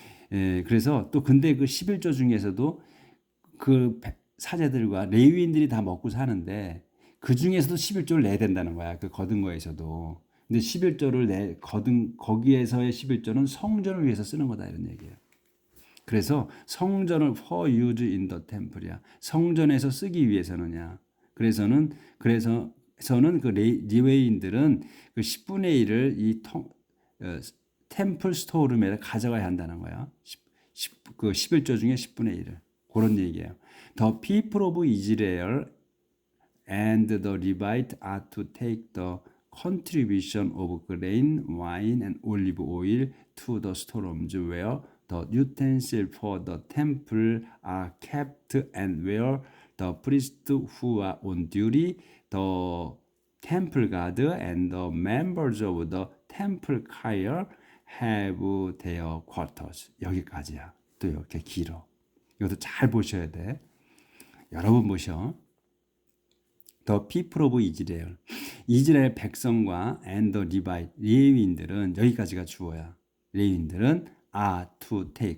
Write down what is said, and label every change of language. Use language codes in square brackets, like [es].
[ko] 그래서 또 근데 그 11조 중에서도 그 사제들과 레위인들이 다 먹고 사는데 그 중에서도 11조를 내야 된다는 거야. 그 거둔 거에서도. 근데 11조를 거기에서의 11조는 성전을 위해서 쓰는 거다 이런 얘기예요. 그래서 성전을 [en] for use in the temple이야. [ko] 성전에서 쓰기 위해서는야. 그래서는 그 레위인들은 그 10분의 1을 이 템플 스토어룸에 가져가야 한다는 거야. 그 11조 중에 10분의 1을. 그런 얘기예요. [en] The people of Israel and the Levite are to take the contribution of grain, wine, and olive oil to the storerooms where the utensils for the temple are kept and where the priests who are on duty, the temple guard, and the members of the temple choir have their quarters. [ko] 여기까지야. 또 이렇게 길어. 이것도 잘 보셔야 돼. 여러 번 보셔. [en] The people of Israel. [ko] 이스라엘 백성과 [en] and the Levite. [ko] 레위인들은 여기까지가 주어야. 레위인들은 [en] are to take.